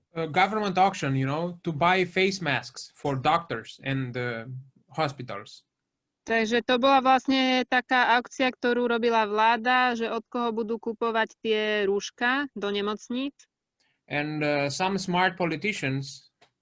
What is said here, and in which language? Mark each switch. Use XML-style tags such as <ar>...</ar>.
<en>Government auction, to buy face masks for doctors and hospitals.</en> <sk>Takže to bola vlastne taká aukcia, ktorú robila vláda, že od koho budú kupovať tie rúška do nemocníc.</sk> <en>And some smart politicians,</en>